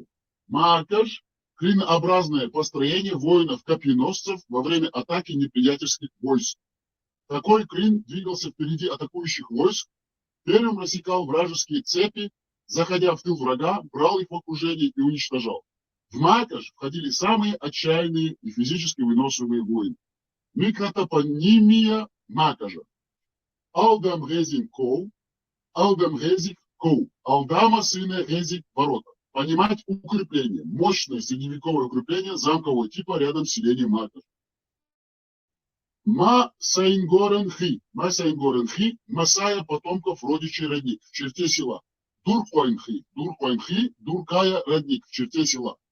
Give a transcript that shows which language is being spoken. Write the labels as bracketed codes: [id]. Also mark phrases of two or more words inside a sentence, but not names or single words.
[ru] Макаж – клинообразное построение воинов-копьеносцев во время атаки неприятельских войск. Такой клин двигался впереди атакующих войск, первым рассекал вражеские цепи, заходя в тыл врага, брал их в окружение и уничтожал. В Макаж входили самые отчаянные и физически выносливые воины. Микротопонимия Макажа. Алдам Резин Коу, Алдам Резик Коу, Алдама сына Резик ворота. Понимать укрепление, мощное средневековое укрепление замкового типа рядом с селением Макаж. Масаингоренхи, Масая потомков родичей родник в черте села. Дурхойнхи, Дуркая родник в черте села.